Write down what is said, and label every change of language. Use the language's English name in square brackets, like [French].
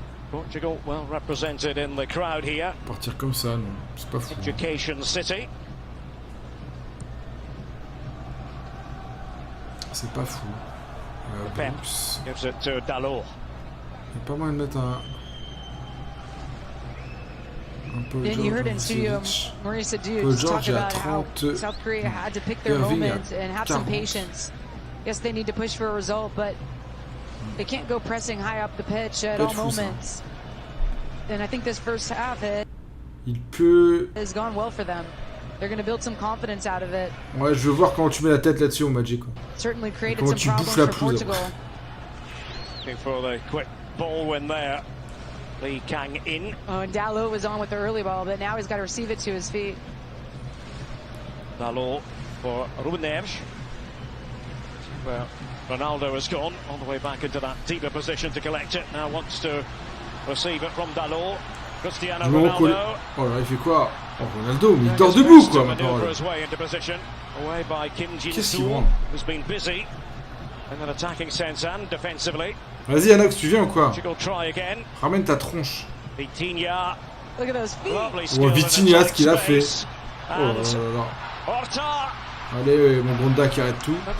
[English] Portugal well represented in the crowd here. [French] Partir comme ça, non, c'est pas fou. [English] Education City. [French] C'est pas fou. [English] Pep gives it to Dalot. [French] Il y a pas moyen de mettre un peu [English] And you heard in studio, Maurice said, dude, talk about how South Korea had to pick their moment and have some patience. Yes, they need to push for a result, but they can't go pressing high up the pitch at all moments. And I think this first half has gone well for them. They're going to build some confidence out of it. [French] Ouais, je veux voir comment tu mets la tête là-dessus au Magic. [English] Certainly created some problems for Portugal. For the quick ball win there. Lee Kang in. Oh, and Dalot was on with the early ball, but now he's got to receive it to his feet. Dalot for Ruben Neves. Well, Ronaldo has gone all the way back into that deeper position to collect it. Now wants to receive it from Dalot. Cristiano Ronaldo. [French] Oh là, il fait quoi? Oh, Ronaldo, mais il dort debout quoi maintenant. [English] Away by Kim Jin-soo, who's been busy in an attacking sense and defensively. [French] Vas-y Anox, tu viens ou quoi? Ramène ta tronche. [English] Vitinha. [French] Oh, Vitinha, ce qu'il a fait. Oh là là là. Allez, mon Gonda qui arrête tout.